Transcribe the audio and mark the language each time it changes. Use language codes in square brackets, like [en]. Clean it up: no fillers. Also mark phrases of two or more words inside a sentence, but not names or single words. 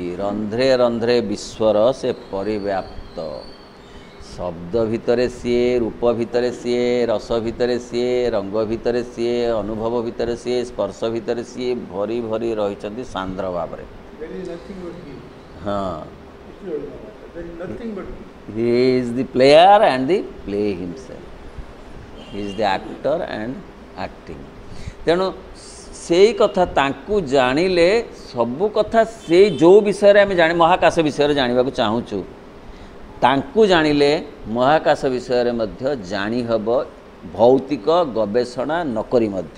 [or] ରନ୍ଧ୍ରେ ରନ୍ଧ୍ରେ ବିଶ୍ୱର ସେ ପରିବ୍ୟାପ୍ତ। ଶବ୍ଦ ଭିତରେ ସିଏ, ରୂପ ଭିତରେ ସିଏ, ରସ ଭିତରେ ସିଏ, ରଙ୍ଗ ଭିତରେ ସିଏ, ଅନୁଭବ ଭିତରେ ସିଏ, ସ୍ପର୍ଶ ଭିତରେ ସିଏ ଭରି ଭରି ରହିଛନ୍ତି ସାନ୍ଦ୍ର ଭାବରେ। ହଁ, [en] he is the player and the play himself. He is the actor and acting. [or] ତେଣୁ ସେଇ କଥା ତାଙ୍କୁ ଜାଣିଲେ ସବୁ କଥା, ସେଇ ଯେଉଁ ବିଷୟରେ ଆମେ ମହାକାଶ ବିଷୟରେ ଜାଣିବାକୁ ଚାହୁଁଛୁ, ତାଙ୍କୁ ଜାଣିଲେ ମହାକାଶ ବିଷୟରେ ମଧ୍ୟ ଜାଣିହେବ, ଭୌତିକ ଗବେଷଣା ନକରି ମଧ୍ୟ।